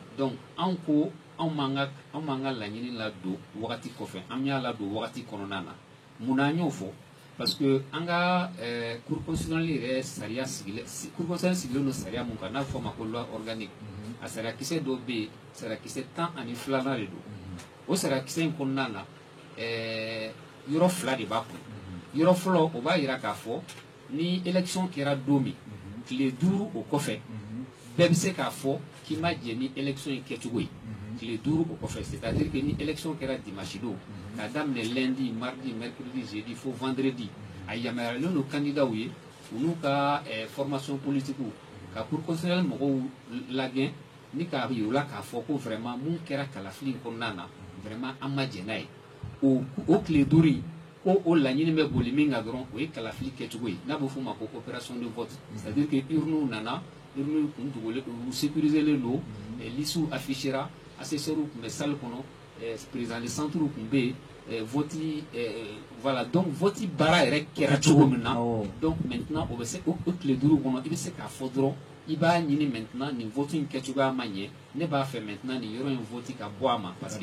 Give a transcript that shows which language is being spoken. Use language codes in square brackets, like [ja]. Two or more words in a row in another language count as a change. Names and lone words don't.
[bm] donc anw ko anw m'an ka laɲini ladon wagati kɔfɛ an y'a ladon wagati kɔnɔna na mun na an y'o fɔ [fr] parce que [bm] an ka [fr] cour constitutionnelle [bm] yɛrɛ sariya cour constitutionnelle sigilen don sariya mun kan n'a bɛ fɔ o ma ko [fr] loi organique [bm] a sariyakisɛ dɔw bɛ yen sariyakisɛ 12 de don o sariyakisɛ in kɔnɔna na yɔrɔ 2 de b'a kɔnɔ yɔrɔ fɔlɔ o b'a jira k'a fɔ ni élection kɛra don min tile 5 o kɔfɛ bɛɛ bɛ se k'a fɔ k'i ma jɛ ni élection in kɛcogo ye tile 5 o kɔfɛ [fr] c'est-à-dire que [bm] ni élection kɛra dimanche don k'a daminɛ [fr] lundi mardi mercredi jeudi [bm] fo vendredi a yamaruyalen don candidat ye u n'u ka [fr] formation politique [bm] ka [fr] cour constitutionnelle [bm] mɔgɔw lagɛn ni k'a yir'u la k'a fɔ ko vraiment mun kɛra kalafili kɔnɔna na vraiment an ma jɛ n'a ye o tile 5 in ko o laɲini bɛ boli min kan dɔrɔn o ye kalafili kɛcogo ye n'a bɛ f'o ma ko [fr] opération de vote c'est-à-dire que [bm] urnew nana urnew kun dogolen u sécuriselen don [fr] listes affichera assesseurs [bm] tun bɛ salle kɔnɔ [fr] président de centre [bm] tun bɛ yen [fr] vote voilà donc vote [bm] baara yɛrɛ kɛra cogo min na [fr] donc maintenant [bm] o bɛ se o tile 5 kɔnɔ i bɛ se k'a fɔ dɔrɔn i b'a ɲini maintenant nin vote in kɛcogoya ma ɲɛ ne b'a fɛ maintenant nin yɔrɔ in vote ka bɔ a ma [fr] parce que